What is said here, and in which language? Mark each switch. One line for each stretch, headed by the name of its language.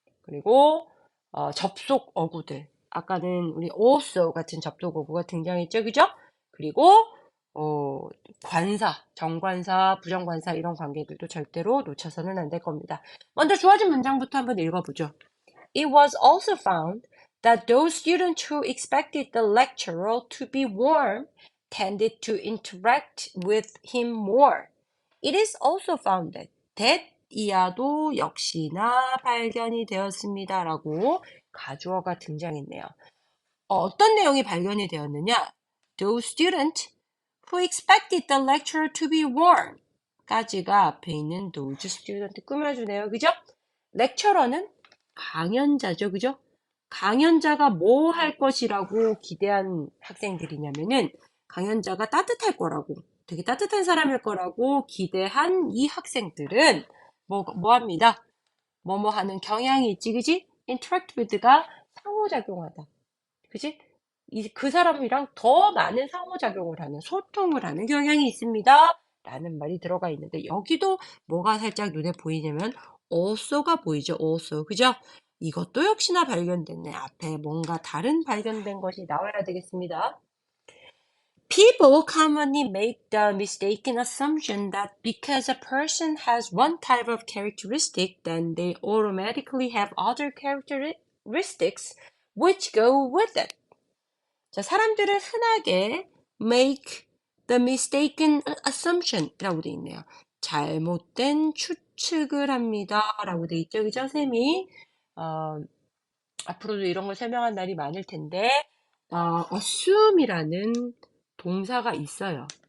Korean: 그리고 접속 어구들. 아까는 우리
English: also
Korean: 같은 접속 어구가 등장했죠. 그죠? 그리고 관사, 정관사, 부정관사 이런 관계들도 절대로 놓쳐서는 안 될 겁니다. 먼저 주어진 문장부터 한번 읽어보죠.
English: It was also found that those students who expected the lecturer to be warm tended to interact with him more. It is also found that
Korean: 이하도 역시나 발견이 되었습니다. 라고 가주어가 등장했네요. 어떤 내용이 발견이 되었느냐?
English: Those students who expected the lecturer to be warm
Korean: 까지가 앞에 있는
English: those student
Korean: 꾸며주네요. 그죠? lecturer는 강연자죠. 그죠? 강연자가 뭐 할 것이라고 기대한 학생들이냐면은 강연자가 따뜻할 거라고 되게 따뜻한 사람일 거라고 기대한 이 학생들은 뭐 합니다. 뭐뭐 하는 경향이 있지, 그지?
English: interact with가
Korean: 상호작용하다. 그지? 그 사람이랑 더 많은 상호작용을 하는, 소통을 하는 경향이 있습니다. 라는 말이 들어가 있는데, 여기도 뭐가 살짝 눈에 보이냐면, also가 보이죠, also. 그죠? 이것도 역시나 발견됐네. 앞에 뭔가 다른 발견된 것이 나와야 되겠습니다.
English: People commonly make the mistaken assumption that because a person has one type of characteristic, then they automatically have other characteristics which go with it.
Korean: 자, 사람들은 흔하게
English: make the mistaken assumption
Korean: 라고 돼 있네요. 잘못된 추측을 합니다. 라고 돼 있죠. 그죠, 쌤이? 앞으로도 이런 걸 설명한 날이 많을 텐데, assume이라는 동사가 있어요.